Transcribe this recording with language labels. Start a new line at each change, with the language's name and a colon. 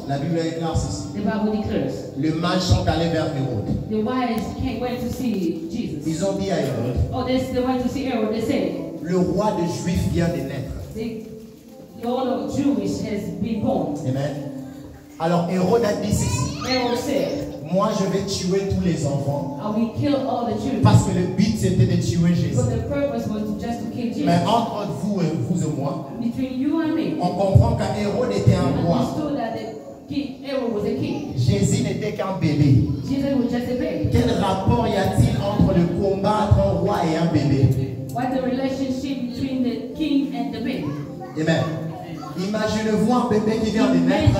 French: la Bible est claire ceci.
English: The Bible declares.
French: Les mages sont allés vers Hérode.
English: The wise went to see Jesus.
French: Ils ont dit à Hérode.
English: Oh, they went to see Herod. They said.
French: Le roi des Juifs vient de naître.
English: The Lord of Jewish has been born.
French: Amen. Alors Hérode a dit ceci.
English: Herod said.
French: Moi, je vais tuer tous les enfants.
English: I will kill all the children.
French: Parce que le but c'était de tuer Jésus.
English: But the purpose was just to kill Jesus.
French: Mais entre vous et moi,
English: between you and me,
French: on comprend qu'Hérode était un roi.
English: Herod was a king.
French: Jésus n'était qu'un bébé.
English: Jesus was just a baby.
French: Quel rapport y a-t-il entre le combat entre un roi et un bébé?
English: What's the relationship between the king and the baby? Amen.
French: Imaginez-vous un bébé qui vient de naître.